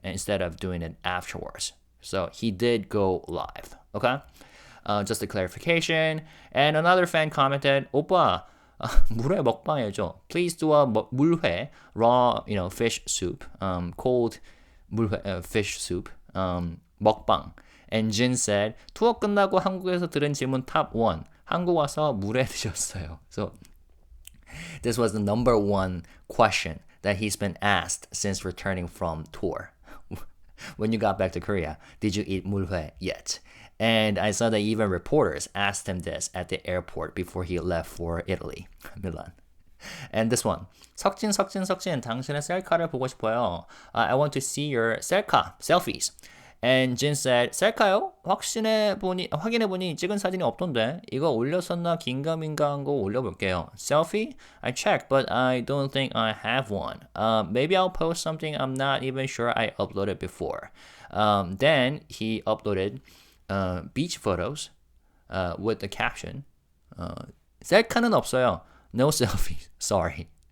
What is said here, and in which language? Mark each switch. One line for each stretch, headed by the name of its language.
English: And instead of doing it afterwards. So he did go live, okay? Just a clarification. And another fan commented,
Korean: 오빠, 물회 먹방 해줘.
English: Please do a 물회, raw, fish soup, cold 물회, fish soup,
Korean: 먹방.
English: And Jin said,
Korean: 투어 끝나고 한국에서 들은 질문 탑 1. 한국 와서 물회 드셨어요.
English: So this was the number one question that he's been asked since returning from tour. When you got back to Korea, did you eat 물회 yet? And I saw that even reporters asked him this at the airport before he left for Italy, Milan. And this one,
Korean: 석진, 당신의 셀카를 보고 싶어요.
English: I want to see your 셀카, selfies. And Jin said,
Korean: 셀카요? 확인해보니 찍은 사진이 없던데. 이거 올렸었나 긴가민가한 거 올려볼게요.
English: Selfie? I checked, but I don't think I have one. Maybe I'll post something I'm not even sure I uploaded before. Then he uploaded beach photos with the caption,
Korean: 셀카는 없어요.
English: No selfies. Sorry.